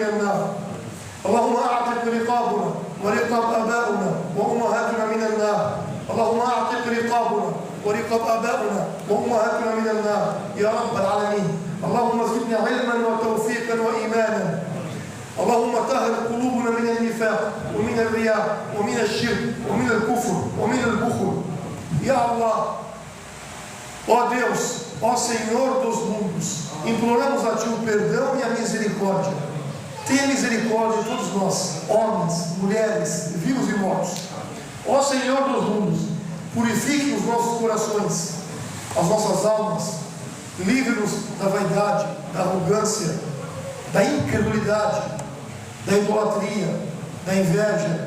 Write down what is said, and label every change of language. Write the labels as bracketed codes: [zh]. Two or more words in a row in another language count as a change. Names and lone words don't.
[ar] النار اللهم أعتق رقابنا ورقاب آبائنا وأمهاتنا من النار اللهم أعتق رقابنا ورقاب آبائنا وأمهاتنا من النار يا رب العالمين اللهم زدنا علما وتوفيقا وإيمانا اللهم طهر قلوبنا من النفاق ومن الرياء ومن الشرك ومن الكفر ومن البخل يا الله [pt] ó Deus, ó Senhor dos mundos, imploramos a Ti o perdão e a misericórdia. Tenha misericórdia de todos nós, homens, mulheres, vivos e mortos. Ó Senhor dos mundos, purifique os nossos corações, as nossas almas, livre-nos da vaidade, da arrogância, da incredulidade, da idolatria, da inveja.